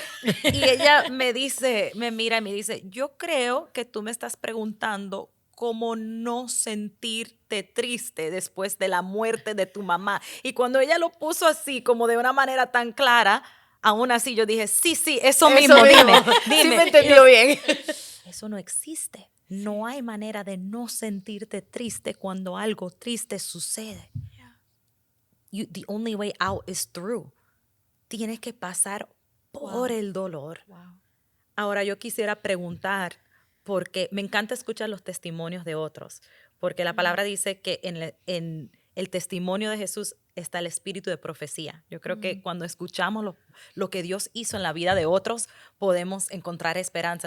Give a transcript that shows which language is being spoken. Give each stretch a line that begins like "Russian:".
Spanish: Y ella me mira y me dice, yo creo que tú me estás preguntando cómo no sentirte triste después de la muerte de tu mamá. Y cuando ella lo puso así, como de una manera tan clara, aún así yo dije, sí, eso mismo, dime. Sí me entendió bien. Eso no existe. No hay manera de no sentirte triste cuando algo triste sucede.
English: The only way out is through.
Spanish: Tienes que pasar por el dolor.
English: Wow.
Spanish: Ahora yo quisiera preguntar, porque me encanta escuchar los testimonios de otros, porque la palabra dice que en el testimonio de Jesús está el espíritu de profecía. Yo creo que cuando escuchamos lo que Dios hizo en la vida de otros, podemos encontrar esperanza.